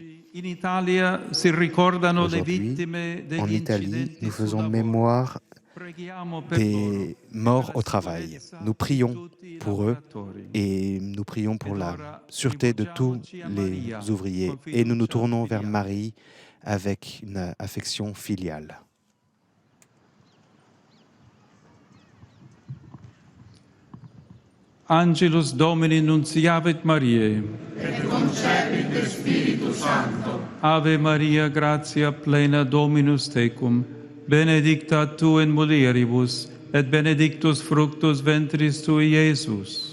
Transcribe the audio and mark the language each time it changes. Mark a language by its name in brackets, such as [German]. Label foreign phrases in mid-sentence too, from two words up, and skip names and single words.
[French] Aujourd'hui, en Italie, nous faisons mémoire des morts au travail. Nous prions pour eux et nous prions pour la sûreté de tous les ouvriers. Et nous nous tournons vers Marie avec une affection filiale. [Latin] Angelus Domini nunciavit Mariae. Et concepit de Spiritu Sancto. Ave Maria, gratia plena Dominus tecum, benedicta tu in mulieribus, et benedictus fructus ventris tui, Iesus.